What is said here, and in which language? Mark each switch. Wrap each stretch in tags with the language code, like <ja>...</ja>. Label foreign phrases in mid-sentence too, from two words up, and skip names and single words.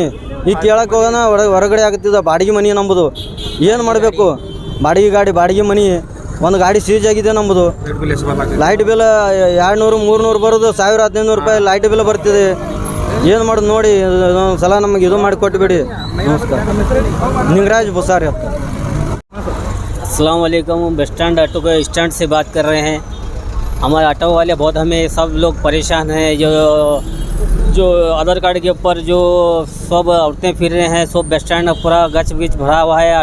<kn>ಈಗ ಕೇಳಕ್ಕೆ ಹೋಗೋಣ ಹೊರಗಡೆ ಆಗ್ತಿದ್ದ ಬಾಡಿಗೆ ಮನೆ ನಂಬುದು. ಏನು ಮಾಡಬೇಕು? ಬಾಡಿಗೆ ಗಾಡಿ, ಬಾಡಿಗೆ ಮನೆ. ಒಂದು ಗಾಡಿ ಸೀಜ್ ಆಗಿದೆ ನಮ್ಮದು.</kn> <en>light bill</en> <kn>200-300 ಬರೋದು, 1000-1500 ರೂಪಾಯಿ</kn> <en>light bill</en> <kn>ಬರ್ತಿದೆ. ಏನು ಮಾಡೋದು ನೋಡಿ. ಒಂದು ಸಲ ನಮಗೆ ಇದು ಮಾಡಿ ಕೊಟ್ಟುಬಿಡಿ. ನಮಸ್ಕಾರ.</kn> <hi>निंगराज बुसार।</hi> <ar>السلام عليكم.</ar> <en>bus stand auto</en> <hi>के स्टैंड से बात कर रहे हैं। हमारे ऑटो वाले बहुत हमें सब लोग परेशान हैं। जो आधार कार्ड के ऊपर जो सब औरतें फिर रहे हैं, सब</hi> <en>bus stand</en> <hi>पूरा गच बिच भरा हुआ है।</hi>